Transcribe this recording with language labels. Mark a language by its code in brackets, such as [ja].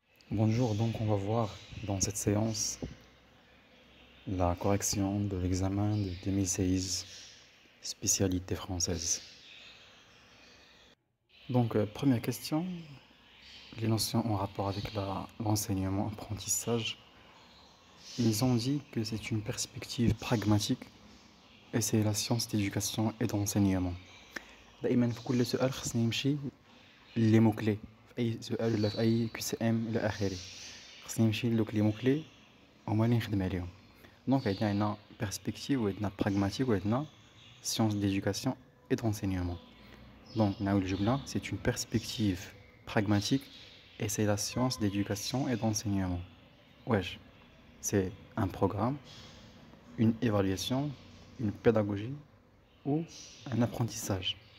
[fr] Bonjour, donc on va voir dans cette séance la correction de l'examen de 2016, spécialité française. Donc première question, les notions en rapport avec l'enseignement, apprentissage. Ils ont dit que c'est une perspective pragmatique et c'est la science d'éducation et d'enseignement. [ar] دائما في كل سؤال خصني نمشي لي موكلي في اي سؤال ولا في اي QCM الى اخره خصني نمشي لوك لي موكلي هما اللي نخدم عليهم. دونك عندنا perspective وعندنا pragmatique وعندنا science d'éducation et d'enseignement. [fr] Donc [ar] نعاود الجملة, [fr] c'est une perspective pragmatique et c'est la science d'éducation et d'enseignement. Wesh, c'est un programme, une évaluation, une pédagogie ou un apprentissage.